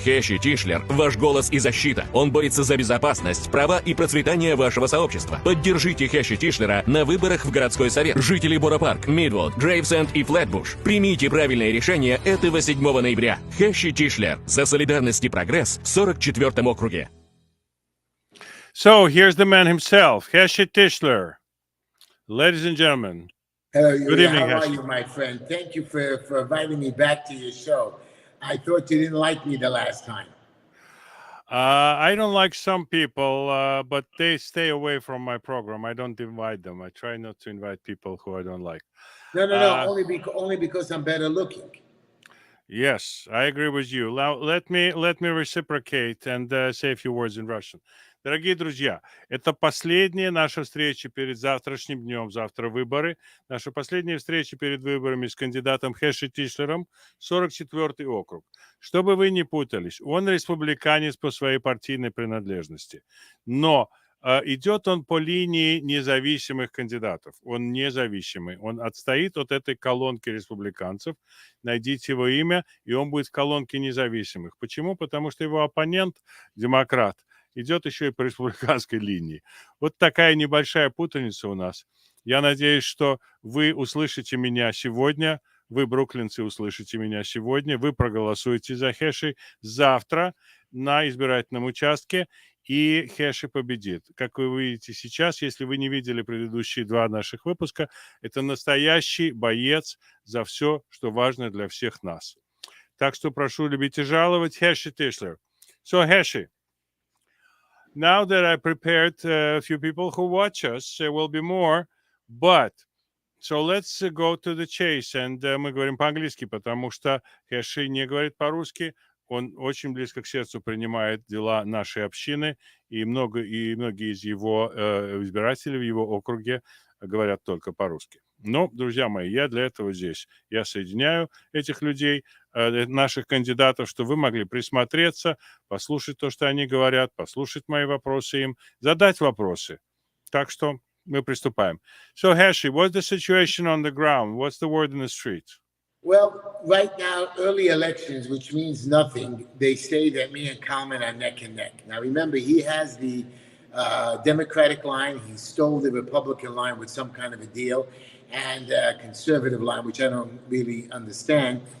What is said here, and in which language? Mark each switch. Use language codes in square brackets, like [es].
[ru] Heshy Tischler, ваш голос и защита. Он борется за безопасность, права и процветание вашего сообщества. Поддержите Heshy Tischler на выборах в городской совет. Жители Боро-Парк, Мидвуд, Грейвсенд и Флетбуш, примите правильное решение этого 7 ноября. Heshy Tischler, за солидарность и прогресс в 44-м округе. [en] So here's the man himself, Heshy Tischler. Ladies and gentlemen, hello, good evening, how Heshy. are you, my friend? Thank you for inviting me back to your show. I thought you didn't like me the last time. I don't like some people, but they stay away from my program. I don't invite them. I try not to invite people who I don't like. No, only because I'm better looking. Yes, I agree with you. Now, let me reciprocate and say a few words in Russian. [ru] Дорогие друзья, это последняя наша встреча перед завтрашним днем. Завтра выборы. Наша последняя встреча перед выборами с кандидатом Heshy Tischlerом, 44-й округ. Чтобы вы не путались, он республиканец по своей партийной принадлежности. Но идет он по линии независимых кандидатов. Он независимый. Он отстоит от этой колонки республиканцев. Найдите его имя, и он будет в колонке независимых. Почему? Потому что его оппонент, демократ, идет еще и по республиканской линии. Вот такая небольшая путаница у нас. Я надеюсь, что вы услышите меня сегодня, вы, бруклинцы, услышите меня сегодня, вы проголосуете за Heshy завтра на избирательном участке, и Heshy победит. Как вы видите сейчас, если вы не видели предыдущие два наших выпуска, это настоящий боец за все, что важно для всех нас. Так что прошу любить и жаловать. Heshy Tischler. [en] So, Heshy, now that I prepared a few people who watch us, there will be more, but so let's go to the chase. And [ru] мы говорим по-английски, потому что Heshy не говорит по-русски. Он очень близко к сердцу принимает дела нашей общины, и многие из его избирателей в его округе говорят только по-русски. Но, друзья мои, я для этого здесь. Я соединяю этих людей, наших кандидатов, чтобы вы могли присмотреться, послушать то, что они говорят, послушать мои вопросы им, задать вопросы. Так что мы приступаем. [en] So, Heshy, what's the situation on the ground? What's the word in the street? Well, right now, early elections, which means nothing, they say that me and Kalman are neck and neck. Now, remember, he has the Democratic line. He stole the Republican line with some kind of a deal, and conservative line, which I don't really understand.